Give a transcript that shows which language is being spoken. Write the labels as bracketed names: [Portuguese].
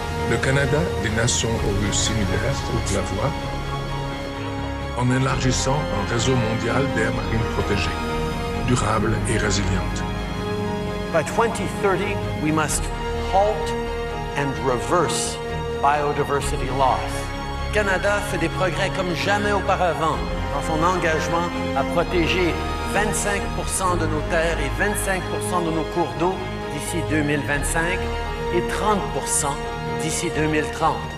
[French] Le Canada des nations aux vues similaires ouvre la voie en élargissant un réseau mondial d'aires marines protégées, durables et résilientes. [English] By 2030, we must halt and reverse biodiversity loss. [French] Le Canada fait des progrès comme jamais auparavant dans son engagement à protéger 25% de nos terres et 25% de nos cours d'eau d'ici 2025 et 30% d'ici 2030.